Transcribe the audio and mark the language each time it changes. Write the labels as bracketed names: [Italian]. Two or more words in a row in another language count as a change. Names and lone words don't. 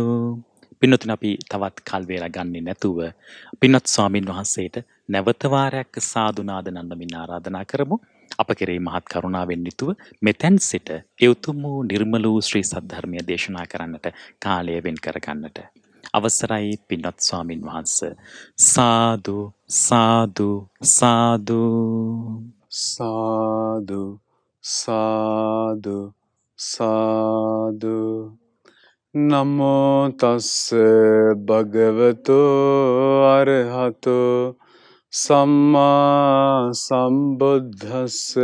[Sinhala] පින්වත්නි අපි තවත් කල් වේලා ගන්නේ නැතුව පින්වත් ස්වාමින් වහන්සේට නැවත වාරයක් සාදු නාද නන්දමින් ආරාධනා කරමු. අප කෙරෙහි මහත් කරුණාවෙන් යුතුව මෙතෙන් සිට ඒ උතුම් වූ නිර්මල වූ ශ්‍රී සද්ධර්මය දේශනා කරන්නට කාලය වෙන් කර ගන්නට අවසරයි පින්වත් ස්වාමින් වහන්සේ. සාදු සාදු සාදු. සාදු සාදු සාදු. [Pali] නමෝ තස්ස භගවතු අරහතු සම්මා සම්බුද්දස්ස.